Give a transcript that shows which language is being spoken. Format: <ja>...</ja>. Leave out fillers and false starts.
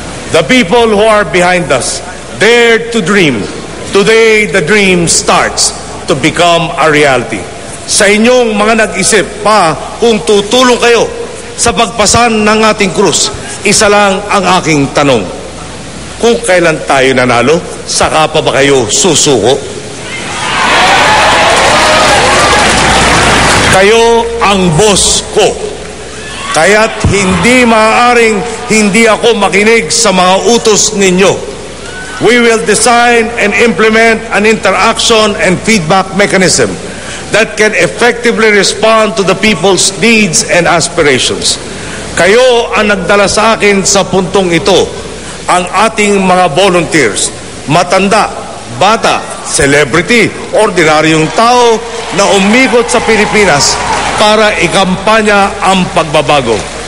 <en>The people who are behind us dared to dream. Today, the dream starts to become a reality.</en> <tl>Sa inyong mga nag-isip pa kung tutulong kayo sa pagpasan ng ating krus, isa lang ang aking tanong. Kung kailan tayo nanalo, saka pa ba kayo susuko? Kayo ang boss ko. Kaya't hindi maaaring hindi ako makinig sa mga utos ninyo.</tl> <en>We will design and implement an interaction and feedback mechanism that can effectively respond to the people's needs and aspirations.</en> <tl>Kayo ang nagdala sa akin sa puntong ito, ang ating mga volunteers, matanda, bata, celebrity, ordinaryong tao na umikot sa Pilipinas para ikampanya ang pagbabago.</tl>